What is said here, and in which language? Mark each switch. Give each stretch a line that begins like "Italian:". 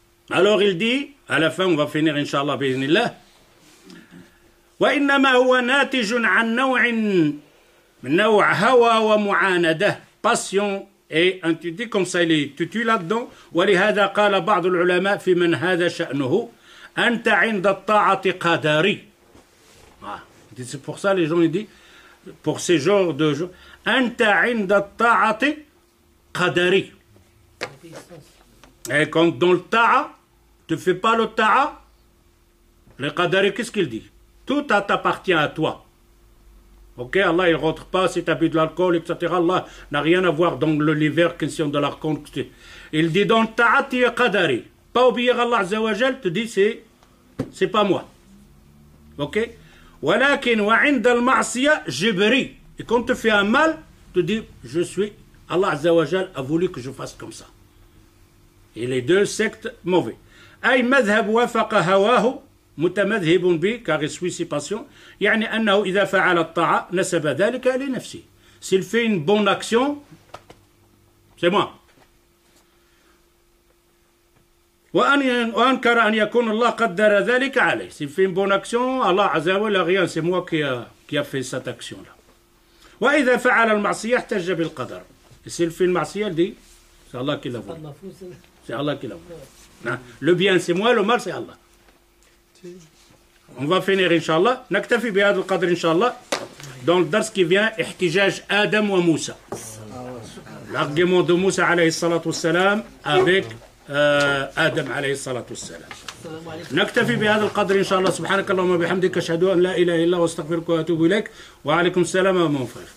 French: Alors il dit, à la fin on va finir Inch'Allah bi'idhnillah,
Arabic: وإنما هو ناتج عن نوع هوى ومعاندة,
French: passion et intitulé comme ça il est tutu là-dedans.
Arabic: ولهذا قال بعض العلماء في من هذا شأنه أنت عند الطاعة قدري.
French: C'est pour ça les gens ils disent, pour ces genres de gens,
Arabic: أنت عند الطاعة قدري.
French: Et quand dans le ta'a, tu ne fais pas le ta'a, le qadari, qu'est-ce qu'il dit? Tout t'appartient à toi. Ok, Allah il ne rentre pas si tu as bu de l'alcool, etc. Allah n'a rien à voir dans l'univers question de l'alcool. Il dit dans le ta'a, tu es qadari. Pas obéir à Allah Azza wa Jal, te dit c'est pas moi. Ok?
Arabic: ولكن وعند المعصية جبري.
French: Et quand tu fais un mal, tu dis je suis, Allah Azza wa Jal a voulu que je fasse comme ça. Et les deux sectes mauvais.
Arabic: أي مذهب وافق هواه متمذهب به,
French: car il suit ses passions.
Arabic: يعني أنه إذا فعل الطاعة نسب ذلك لنفسه.
French: S'il fait une bonne action, c'est moi.
Arabic: وأنكر أن يكون الله قدر ذلك عليه.
French: S'il fait une bonne action, Allah Azza wa Jalla rien, c'est moi qui a fait cette action-là.
Arabic: وإذا فعل المعصية احتج بالقدر.
French: Et s'il fait une معصية, il dit, c'est Allah qui l'a voulu. C'est Allah qui l'a voulu. Le bien c'est moi, le mal c'est Allah. On va finir Inch'Allah.
Arabic: نكتفي بهذا القدر
French: Inch'Allah. Dans le dars qui vient,
Arabic: احتجاج آدم وموسى.
French: L'argument de Moussa alayhi salatu wassalam avec
Arabic: آدم عليه الصلاة والسلام. نكتفي بهذا القدر إن شاء الله. سبحانك اللهم وبحمدك أشهد أن لا إله إلا أنت وأستغفرك وأتوب إليك. وعليكم السلام ورحمة الله.